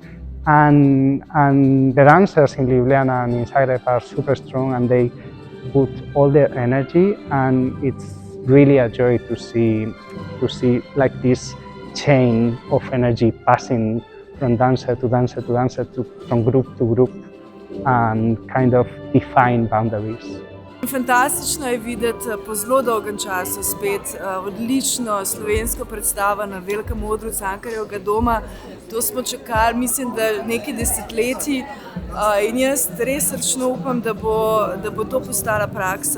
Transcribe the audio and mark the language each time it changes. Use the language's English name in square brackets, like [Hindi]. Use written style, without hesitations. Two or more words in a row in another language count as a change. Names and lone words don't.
[English] And the dancers in Ljubljana and in Zagreb are super strong, and they put all their energy, and it's really a joy to see like this chain of energy passing from dancer to dancer to dancer, from group to group, and kind of define boundaries. [Slovenian] Fantastično je videti po zelo dolgem času spet odlično slovensko predstavo na velikem odru Cankarjevega doma. To smo čakali, mislim, da nekaj desetletij, in jaz res srčno upam, da bo to postala praksa.